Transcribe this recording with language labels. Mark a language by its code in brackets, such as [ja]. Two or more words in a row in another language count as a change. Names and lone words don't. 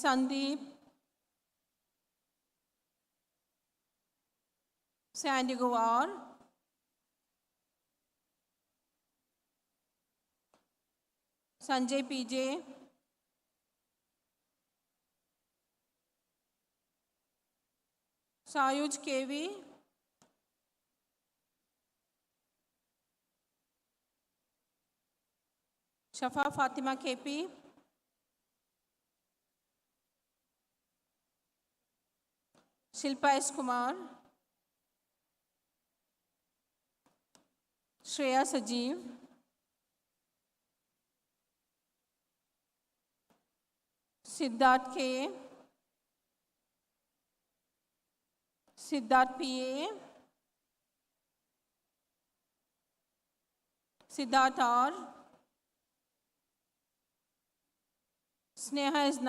[en] Sandeep, Sandy Gowar, Sanjay PJ, Sayuj KV, Shafa Fatima KP, Shilpa S. Kumar, Shreya Sajeev, Siddharth K, Siddharth PA, Siddharth R, Sneha S.